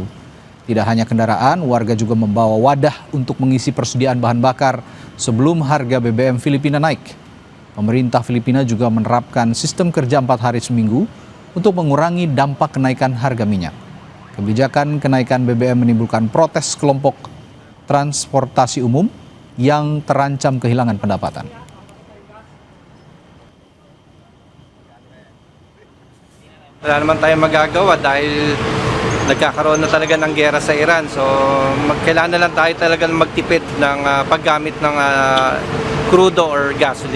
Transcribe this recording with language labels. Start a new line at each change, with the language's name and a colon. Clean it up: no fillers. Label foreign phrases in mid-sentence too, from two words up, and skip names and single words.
Indonesian: Tidak hanya kendaraan, warga juga membawa wadah untuk mengisi persediaan bahan bakar sebelum harga BBM Filipina naik. Pemerintah Filipina juga menerapkan sistem kerja 4 hari seminggu untuk mengurangi dampak kenaikan harga minyak. Kebijakan kenaikan BBM menimbulkan protes kelompok transportasi umum yang terancam kehilangan pendapatan.
Filipino: Wala naman tayong magagawa dahil nagkakaroon na talaga ng giyera sa Iran. So kailangan na lang tayo talaga magtipid ng paggamit ng crudo
English: or gasoline.